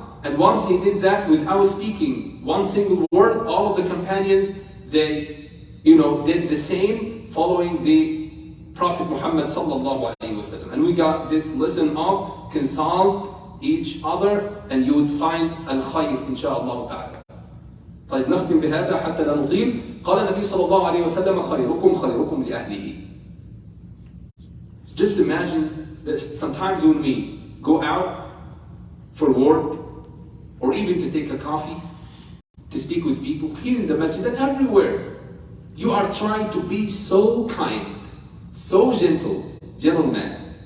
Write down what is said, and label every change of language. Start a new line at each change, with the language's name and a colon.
English: And once he did that without speaking one single word, all of the companions, they did the same following the Prophet Muhammad sallallahu alaihi wasallam. And we got this lesson of consult each other and you would find al-khayr inshallah ta'ala.
Arabic: طيب نختم بهذا حتى لا نطيل. قال النبي صلى الله عليه وسلم خيركم خيركم لأهله.
English: Just imagine that sometimes when we go out for work or even to take a coffee, to speak with people here in the masjid and everywhere, you are trying to be so kind, so gentle, gentleman.